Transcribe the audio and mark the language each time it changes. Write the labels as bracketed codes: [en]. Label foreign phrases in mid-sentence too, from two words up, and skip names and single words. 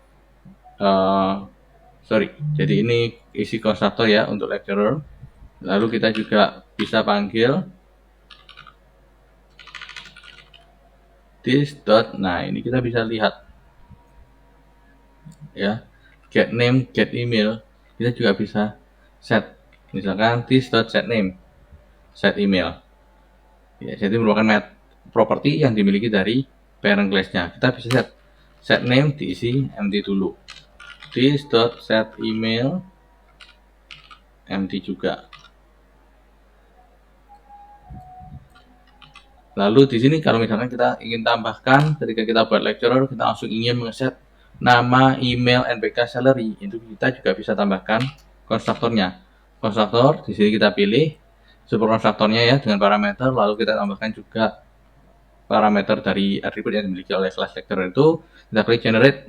[id] Jadi ini isi konstruktor ya untuk lecturer. Lalu kita juga bisa panggil [en] this dot. [id] Nah, ini kita bisa lihat ya, [en] get name, get email. [id] Kita juga bisa set, misalkan [en] this dot set name, set email. [id] Ya, jadi merupakan properti yang dimiliki dari [en] parent class-nya. [id] Kita bisa [en] set name [id] diisi empty dulu. [en] This dot set email empty juga. [id] Lalu di sini kalau misalkan kita ingin tambahkan ketika kita buat lecturer, kita langsung ingin mengeset nama, email, NPK, salary, itu kita juga bisa tambahkan konstruktornya. Konstruktor di sini kita pilih super konstruktornya ya dengan parameter, lalu kita tambahkan juga parameter dari atribut yang dimiliki oleh [en] class lecturer [id] itu, kita klik generate.